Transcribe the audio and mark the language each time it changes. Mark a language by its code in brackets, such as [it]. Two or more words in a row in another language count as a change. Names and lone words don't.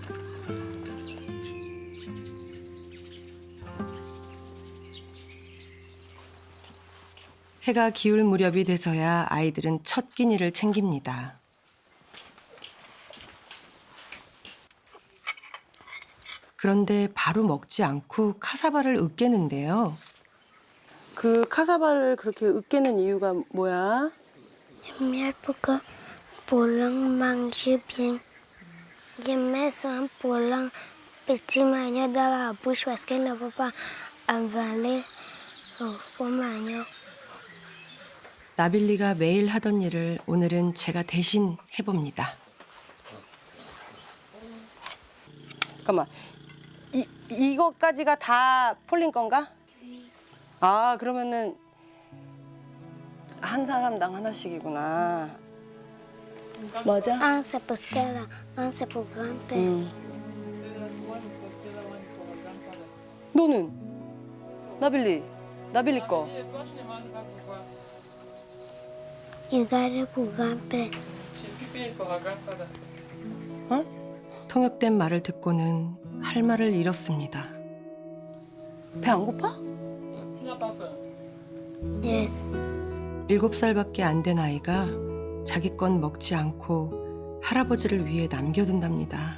[ko] 해가 기울 무렵이 돼서야 아이들은 첫 끼니를 챙깁니다. 그런데 바로 먹지 않고 카사바를 으깨는데요. 그 카사바를 그렇게 으깨는 이유가 뭐야? [fr] J'aime pour que Pauline mange bien. Je mets son Pauline petit manioc dans la bouche parce qu'elle ne peut pas avaler le faux manioc. [ko] 나빌리가 매일 하던 일을 오늘은 제가 대신 해봅니다. 잠깐만, 이거까지가 다 폴린 건가? 아, 그러면은 한 사람당 하나씩이구나. 맞아? [fr] Un c'est pour Stella, un c'est pour grand-père. [ko] 너는? 나빌리 거. [fr] Je garde pour grand-père. [ko] 통역된 말을 듣고는 할 말을 잃었습니다. 배 안 고파? [en] Yes. [ko] 7살밖에 안 된 아이가 자기 건 먹지 않고 할아버지를 위해 남겨둔답니다.